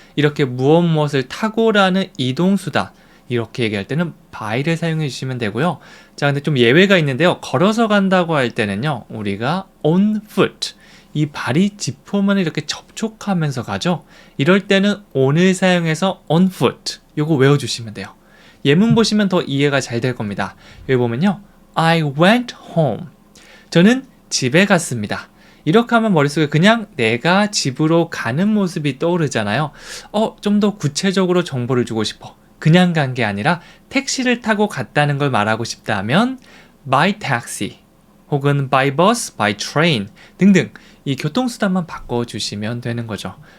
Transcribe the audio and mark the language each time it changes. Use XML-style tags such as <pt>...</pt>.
<ko>이렇게 무엇을 타고라는 이동수단, 이렇게 얘기할 때는 by를 사용해 주시면 되고요. 자, 근데 좀 예외가 있는데요. 걸어서 간다고 할 때는요, 우리가 on foot, 이 발이 지표면을 이렇게 접촉하면서 가죠. 이럴 때는 on을 사용해서 on foot, 요거 외워주시면 돼요. 예문 보시면 더 이해가 잘 될 겁니다.</ko> <en>여기 보면요, I went home.</en> <ko>저는 집에 갔습니다. 이렇게 하면 머릿속에 그냥 내가 집으로 가는 모습이 떠오르잖아요. 좀 더 구체적으로 정보를 주고 싶어. 그냥 간 게 아니라 택시를 타고 갔다는 걸 말하고 싶다면</ko> <en>by taxi</en> <ko>혹은</ko> <en>by bus, by train</en> <ko>등등 이 교통수단만 바꿔주시면 되는 거죠.</ko>